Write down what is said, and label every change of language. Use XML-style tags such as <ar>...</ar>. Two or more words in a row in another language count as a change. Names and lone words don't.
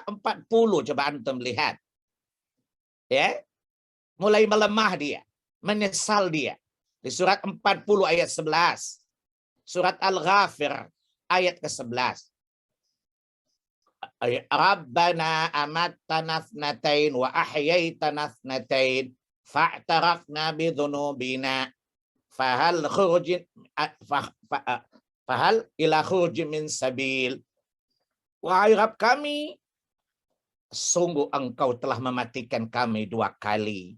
<id>40, coba antum lihat. Ya. Mulai melemah dia, menyesal dia. Di surat 40 ayat 11. Surat Al-Ghafir ayat ke-11.</id> <ar>ربنا أمتنا اثنتين وأحييتنا اثنتين فاعترفنا بذنوبنا فهل خروج فهل إلى خروج من سبيل.</ar> <id>Wahai Rabb kami, sungguh Engkau telah mematikan kami 2 kali.</id>